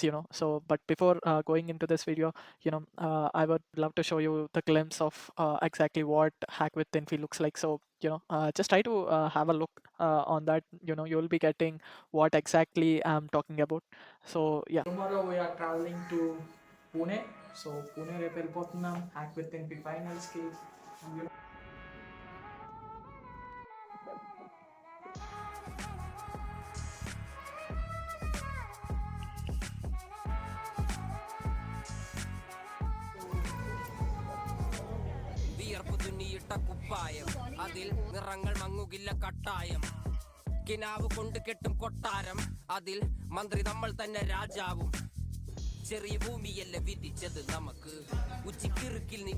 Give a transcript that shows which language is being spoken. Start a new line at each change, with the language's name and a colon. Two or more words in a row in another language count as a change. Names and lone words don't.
English: But before going into this video, I would love to show you the glimpse of exactly what HackWithInfy looks like. So just try to have a look on that. You'll be getting what exactly I'm talking about. So yeah. Tomorrow we are traveling to Pune.
Telugu: So Pune రేపు వెళ్ళిపోతున్నాం హ్యాక్ విత్ ఎన్పి ఫైనల్స్కి.
Malayalam: വിയർപ്പ് തുന്നിയിട്ട കുപ്പായം അതിൽ നിറങ്ങൾ മങ്ങുകില്ല കട്ടായം കിനാവ് കൊണ്ട് കെട്ടും കൊട്ടാരം അതിൽ മന്ത്രി നമ്മൾ തന്നെ രാജാവും ചെറിയ ഭൂമിയല്ല വിധിച്ചത് നമുക്ക് ഉച്ചിക്കിറുക്കിൽ നീ